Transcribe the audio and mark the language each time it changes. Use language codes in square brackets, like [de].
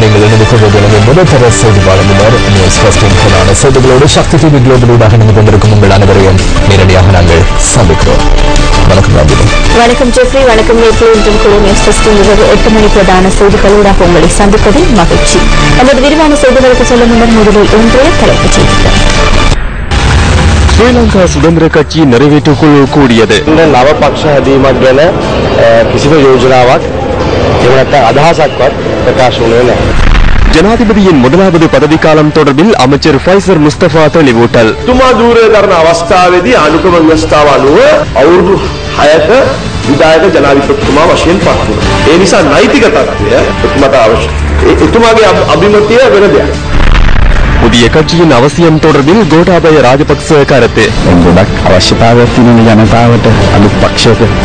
[ta] நீங்கள் இணைந்து கொள்வது முதல் தர செய்தி வழங்குனர் நியூஸ் ஃபர்ஸ்டின் செய்திகளோடு சக்தி டிவி குளோபலூடாக இணைந்து கொண்டிருக்கும் உங்கள் அனைவரையும் நேரடியாக நாங்கள் சந்திக்கிறோம். வணக்கம் ராஜினி. வணக்கம் ஜெஃப்ரி. வணக்கம் நேற்று. இன்றும் கூட நியூஸ் ஃபர்ஸ்டின் இரவு 8 மணி பிரதான செய்திகளூடாக உங்களை சந்திப்பதில் மகிழ்ச்சி. நமது விரிவான செய்திகளுக்கு செல்லும் முன்னர் முதலில் இன்றைய தலைப்புச் செய்திகள். ஸ்ரீலங்கா சுதந்திர கட்சி நிறைவேற்றுக் குழு கூடியது. [si] නවපක්ෂ හැදීමක් ගැන කිසිම යෝජනාවක් එහෙම අදහසක්වත් ප්‍රකාශ වුණේ නැහැ. [ta] ஜனாதிபதியின் முதலாவது பதவிக்காலம் தொடர்பில் அமைச்சர் ஃபைசர் முஸ்தபா தெளிவூட்டல். [si] තුමා දූරය කරන අවස්ථාවේදී ආණ්ඩුක්‍රම ව්‍යවස්ථාව අනුව අවුරුදු 6ක විධායක ජනාධිපතිතුමා වශයෙන් පත් වුණා. ඒ නිසා නෛතික තත්ත්වය එතුමාට අවශ්‍ය. එතුමාගේ අභිමතිය වෙන දෙයක්. [ta] புதிய கட்சியின் அவசியம் தொடர்பில் கோட்டாபய ராஜபக்ச கருத்து. [si] ගොඩක් අවශ්‍යතාවයක් තියෙන ජනතාවට අලුත් පක්ෂයක